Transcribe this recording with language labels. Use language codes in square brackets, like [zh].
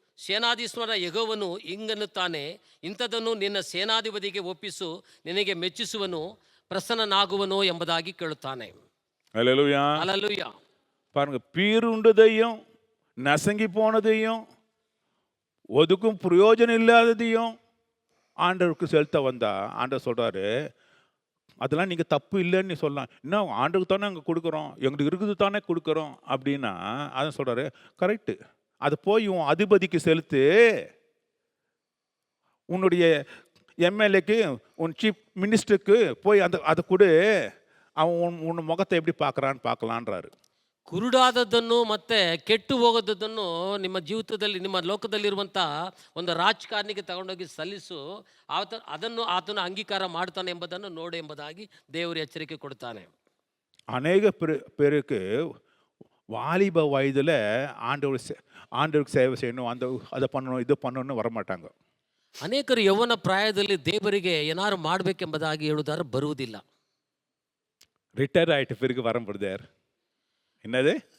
[kn] ಸೇನಾಧೀಶ್ವರ ಯೆಹೋವನು ಹಿಂಗನ್ನುತ್ತಾನೆ, ಇಂಥದನ್ನು ನಿನ್ನ ಸೇನಾಧಿಪತಿಗೆ ಒಪ್ಪಿಸು, ನಿನಗೆ ಮೆಚ್ಚಿಸುವನು, ಪ್ರಸನ್ನನಾಗುವನು ಎಂಬುದಾಗಿ ಕೇಳುತ್ತಾನೆ. [ta] அல்லேலூயா. அல்லேலூயா. பாருங்க, பீருண்டதையும் நசங்கி போனதையும் ஒதுக்கும் பிரயோஜனம் இல்லாததையும் ஆண்டவருக்கு செலுத்த வந்தா ஆண்டவர் சொல்றாரு, அதெல்லாம் நீங்கள் தப்பு இல்லைன்னு சொல்லலாம். இன்னும் ஆண்டுக்கு தானே அங்கே கொடுக்குறோம், எங்களுக்கு இருக்குது தானே கொடுக்குறோம் அப்படின்னா அதான் சொல்கிறாரு, கரெக்டு, அது போய் உன் அதிபதிக்கு செலுத்து, உன்னுடைய எம்எல்ஏக்கு உன் சீஃப் மினிஸ்டருக்கு போய் அதை கொடு, அவன் உன் முகத்தை எப்படி பார்க்குறான்னு பார்க்கலான்றாரு. [kn] ಕುರುಡಾದದ್ದನ್ನು ಮತ್ತು ಕೆಟ್ಟು ಹೋಗೋದನ್ನು ನಿಮ್ಮ ಜೀವಿತದಲ್ಲಿ, ನಿಮ್ಮ ಲೋಕದಲ್ಲಿರುವಂಥ ಒಂದು ರಾಜಕಾರಣಿಗೆ ತಗೊಂಡೋಗಿ ಸಲ್ಲಿಸು, ಅದನ್ನು ಆತನು ಅಂಗೀಕಾರ ಮಾಡ್ತಾನೆ ಎಂಬುದನ್ನು ನೋಡು ಎಂಬುದಾಗಿ ದೇವರು ಎಚ್ಚರಿಕೆ ಕೊಡ್ತಾನೆ. [ta] அநேக பேருக்கு வாலிப வயதில் ஆண்டவருக்கு சேவை செய்யணும், அதை பண்ணணும், இது பண்ணணும்னு வரமாட்டாங்க. [kn] ಅನೇಕರು ಯೌವನ ಪ್ರಾಯದಲ್ಲಿ ದೇವರಿಗೆ ಏನಾರು ಮಾಡಬೇಕೆಂಬುದಾಗಿ ಹೇಳುವುದಾದ್ರೆ ಬರುವುದಿಲ್ಲ. [ta] ரிட்டையர் ஆகிட்ட பிறகு வர பிரதர், என்னது